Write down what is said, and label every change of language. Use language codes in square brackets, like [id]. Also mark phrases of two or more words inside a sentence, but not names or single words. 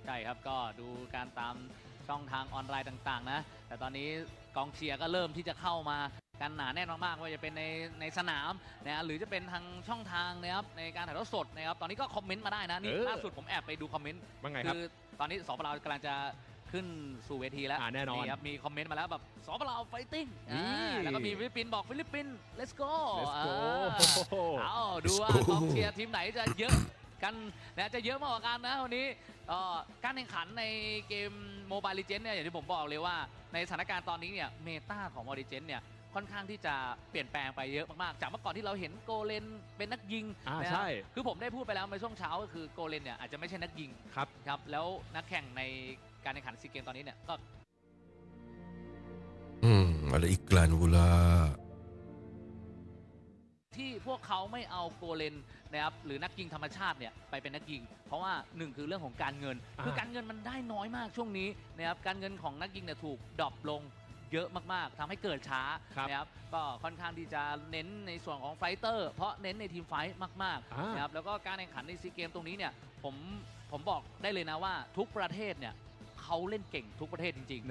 [th] ใช่ครับก็ดูการตามช่องทางออนไลน์ต่างๆนะแต่ตอนนี้กองเชียร์ก็เริ่มที่จะเข้ามากันหนาแน่นมากๆว่าจะเป็นในสนามนะหรือจะเป็นทางช่องทางนะครับในการถ่ายทอดสดนะครับตอนนี้ก็คอมเมนต์มาได้นะนี่ล่าสุดผมแอบไปดูคอมเมนต์คือตอนนี้สปปลาวกำลังจะขึ้นสู่เวทีแล้ว แน่นอน ครับมีคอมเมนต์มาแล้วแบบสปปลาวไฟติ้งแล้วก็มีฟิลิปปินส์บอกฟิลิปปินส์ [en] let's go [th] เอาดูว่ากองเชียร์ทีมไหนจะเยอะกันนะจะเยอะมากกว่ากันนะวันนี้การแข่งขันในเกม Mobile Legends เนี่ยอย่างที่ผมบอกเลยว่าในสถานการณ์ตอนนี้เนี่ยเมตาของ Mobile Legends เนี่ยค่อนข้างที่จะเปลี่ยนแปลงไปเยอะมากๆจากเมื่อก่อนที่เราเห็นโกเลนเป็นนักยิงนะ ใช่ คือผมได้พูดไปแล้วในช่วงเช้าก็คือโกเลนเนี่ยอาจจะไม่ใช่นักยิง ครับ ครับแล้วนักแข่งในการแข่งขันซีเกมตอนนี้เนี่ยก็ [ms] ada iklan pula. [th] ที่พวกเขาไม่เอาโกเลนนะครับหรือนักยิงธรรมชาติเนี่ยไปเป็นนักยิงเพราะว่าหนึ่งคือเรื่องของการเงินคือการเงินมันได้น้อยมากช่วงนี้นะครับการเงินของนักยิงเนี่ยถูกดรอปลงเยอะมากๆทำให้เกิดช้านะครับก็ค่อนข้างที่จะเน้นในส่วนของไฟเตอร์เพราะเน้นในทีมไฟท์มากๆนะครับแล้วก็การแข่งขันในซีเกมตรงนี้เนี่ยผมบอกได้เลยนะว่าทุกประเทศเนี่ยเขาเล่นเก่งทุกประเทศจริงๆ